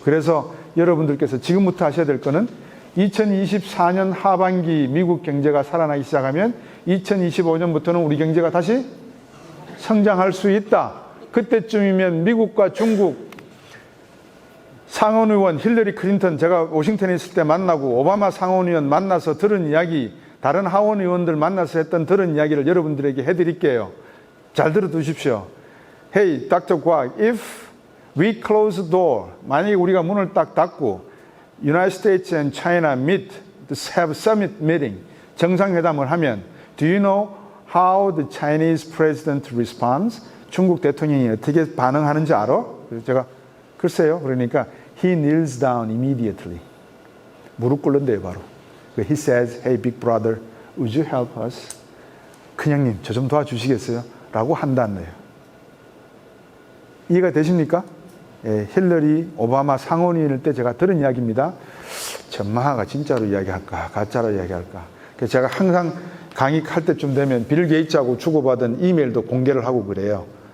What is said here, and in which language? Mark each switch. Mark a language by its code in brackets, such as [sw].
[ko] 그래서 여러분들께서 지금부터 하셔야 될 거는 2024년 하반기 미국 경제가 살아나기 시작하면 2025년부터는 우리 경제가 다시 성장할 수 있다. 그때쯤이면 미국과 중국 상원의원 힐러리 클린턴 제가 워싱턴에 있을 때 만나고 오바마 상원의원 만나서 들은 이야기, 다른 하원의원들 만나서 했던 들은 이야기를 여러분들에게 해드릴게요. 잘 들어두십시오. [en] Hey, Dr. Kwak, if we close the door, [ko] 만약에 우리가 문을 딱 닫고 [en] United States and China meet to have summit meeting, [ko] 정상회담을 하면 [en] Do you know how the Chinese president responds? [ko] 중국 대통령이 어떻게 반응하는지 알아? 그래서 제가 글쎄요. 그러니까 [en] he kneels down immediately. [ko] 무릎 꿇는데요, 바로. [en] He says, hey, big brother, would you help us? [ko] 큰형님, 저 좀 도와주시겠어요? 라고 한다네요. 이해가 되십니까? 예, 힐러리 오바마 상원의원일 때 제가 들은 이야기입니다. 전마가 진짜로 이야기할까, 가짜로 이야기할까. 그래서 제가 항상 강의할 때쯤 되면 빌 게이츠하고 주고받은 이메일도 공개를 하고 그래요.